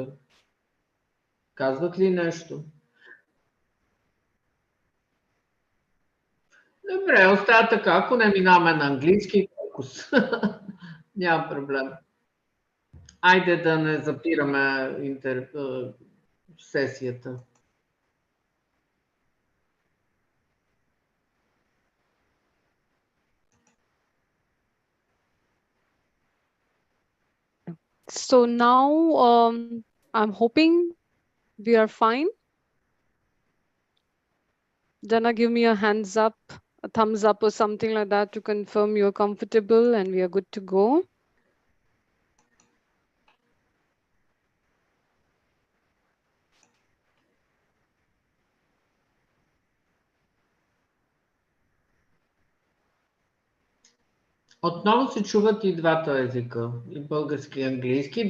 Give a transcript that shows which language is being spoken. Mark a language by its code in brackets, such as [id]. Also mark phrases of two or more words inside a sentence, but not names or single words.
[bg] Казват ли нещо? Добре, остава така. Ако не минаваме на английски, фокус. Няма проблем. Айде да не запираме сесията. [en] So now I'm hoping we are fine. Dana, give me a hands up, a thumbs up or something like that to confirm you're comfortable and we are good to go. [bg] Отново се чуват и двата езика, и български и английски.